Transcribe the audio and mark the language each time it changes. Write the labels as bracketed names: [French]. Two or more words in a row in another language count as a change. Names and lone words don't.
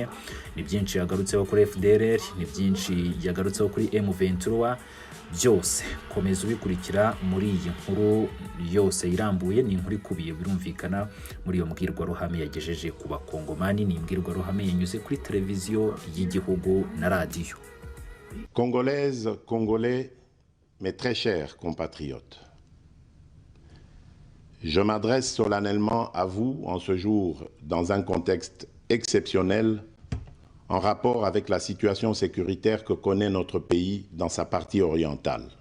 [Kinyarwanda] Ni byinshi yagarutseho kuri FDLR, ni byinshi yagarutseho kuri M23. Byose komeza ubikurikira muri iyi nkuru yose irambuye. Ni inkuru ikubiye birumvikana muri iyo mbwirwaruhame yagejeje ku bakongomani. Ni imbwirwaruhame yanyuze kuri televiziyo y'igihugu na radiyo. [French] Congolaises, Congolais, mes très chers compatriotes, je m'adresse solennellement à vous en ce jour dans un contexte exceptionnel en rapport avec la situation sécuritaire que connaît notre pays dans sa partie orientale.